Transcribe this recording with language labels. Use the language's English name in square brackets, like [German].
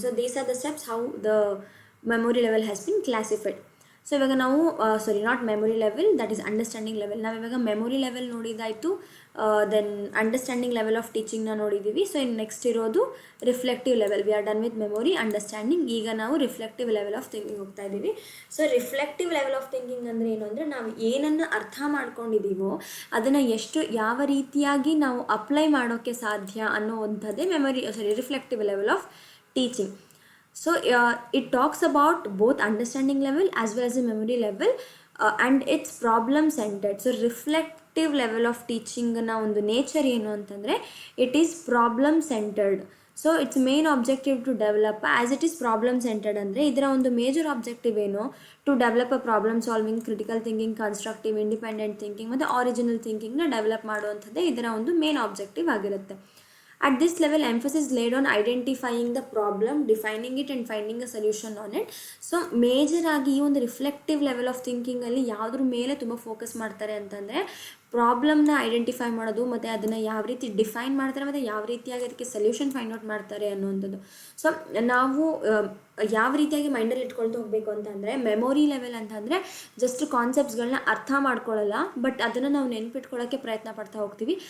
[English] So these are the steps how the memory level has been classified. So ಇವಾಗ ನಾವು not memory level, that is understanding level. [Kannada] ನಾವು ಇವಾಗ [English] memory level [Kannada] ನೋಡಿದಾಯಿತು, [English] then understanding level of ಟೀಚಿಂಗ್ನ [Kannada] ನೋಡಿದ್ದೀವಿ. So ಇನ್ನು next ಇರೋದು [English] Reflective level. We are done with memory, understanding. [Kannada] ಈಗ ನಾವು [English] reflective level of thinking [Kannada] ಹೋಗ್ತಾ ಇದ್ದೀವಿ. So reflective level of thinking ಅಂದರೆ ಏನು ಅಂದರೆ ನಾವು ಏನನ್ನು ಅರ್ಥ ಮಾಡ್ಕೊಂಡಿದ್ದೀವೋ ಅದನ್ನು ಯಾವ ರೀತಿಯಾಗಿ ನಾವು ಅಪ್ಲೈ ಮಾಡೋಕ್ಕೆ ಸಾಧ್ಯ ಅನ್ನೋವಂಥದ್ದೇ reflective level of teaching. [English] So it talks about both understanding level as well as the memory level and it's problem centered. So reflective level of teaching na [Kannada] ಒಂದು ನೇಚರ್ ಏನು ಅಂತಂದರೆ [English] it is problem centered. So it's main objective to develop as it is problem centered. [Kannada] ಅಂದರೆ ಇದರ ಒಂದು major objective ಏನು, [English] to develop a problem solving, critical thinking, [Kannada] constructive, independent thinking ಮತ್ತು original ಥಿಂಕಿಂಗ್ನ develop ಮಾಡುವಂಥದ್ದೇ ಇದರ ಒಂದು ಮೇನ್ ಆಬ್ಜೆಕ್ಟಿವ್ ಆಗಿರುತ್ತೆ. [English] At this level, emphasis laid on identifying the problem, defining it and finding a solution on it. [Kannada] So major ಆಗಿ ಈ ಒಂದು reflective level of ಥಿಂಕಿಂಗಲ್ಲಿ ಯಾವುದ್ರ ಮೇಲೆ ತುಂಬ ಫೋಕಸ್ ಮಾಡ್ತಾರೆ ಅಂತಂದರೆ ಪ್ರಾಬ್ಲಮ್ನ ಐಡೆಂಟಿಫೈ ಮಾಡೋದು ಮತ್ತು ಅದನ್ನು ಯಾವ ರೀತಿ ಡಿಫೈನ್ ಮಾಡ್ತಾರೆ ಮತ್ತು ಯಾವ ರೀತಿಯಾಗಿ ಅದಕ್ಕೆ ಸೊಲ್ಯೂಷನ್ ಫೈಂಡ್ ಔಟ್ ಮಾಡ್ತಾರೆ ಅನ್ನುವಂಥದ್ದು. ಸೊ ನಾವು ಯಾವ ರೀತಿಯಾಗಿ ಮೈಂಡಲ್ಲಿ ಇಟ್ಕೊಳ್ತಾ ಹೋಗಬೇಕು ಅಂತಂದರೆ ಮೆಮೊರಿ ಲೆವೆಲ್ ಅಂತಂದರೆ ಜಸ್ಟ್ ಕಾನ್ಸೆಪ್ಟ್ಸ್ಗಳನ್ನ ಅರ್ಥ ಮಾಡ್ಕೊಳ್ಳಲ್ಲ, ಬಟ್ ಅದನ್ನು ನಾವು ನೆನ್ಪಿಟ್ಕೊಳ್ಳೋಕ್ಕೆ ಪ್ರಯತ್ನ ಪಡ್ತಾ ಹೋಗ್ತೀವಿ.